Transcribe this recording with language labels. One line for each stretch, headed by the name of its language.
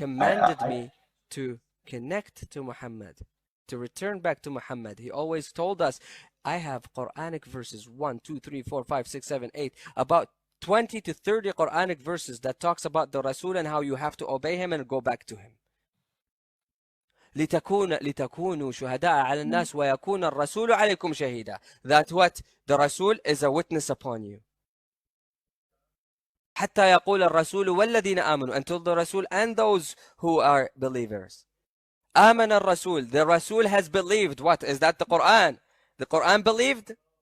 English: Commanded me to connect to Muhammad, to return back to Muhammad. He always told us, I have Quranic verses 1, 2, 3, 4, 5, 6, 7, 8 about 20 to 30 Quranic verses that talks about the Rasul and how you have to obey him and go back to him.
Arabic: لتكونوا شهداء على الناس ويكون الرسول عليكم شهيدا.
English: That what? The Rasul is a witness upon you.
Arabic: حتى يقول الرسول والذين آمنوا,
English: until the Rasul and those who are believers.
Arabic: آمن الرسول,
English: the Rasul has believed. What? Is that the Quran? The Quran believed?